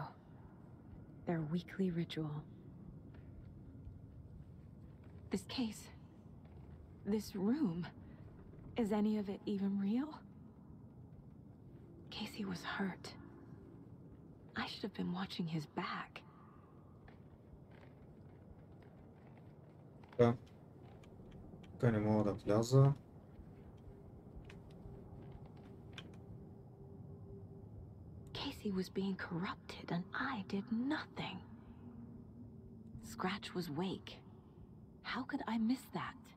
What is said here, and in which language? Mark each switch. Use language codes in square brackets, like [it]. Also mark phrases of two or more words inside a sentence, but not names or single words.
[en] Their weekly ritual. This case. This room. Is any of it even real? Casey was hurt. I should have been watching his back. [bg] Да. Тук не мога да вляза. [en] Casey was being corrupted and I did nothing. Scratch was Wake. How could I miss that?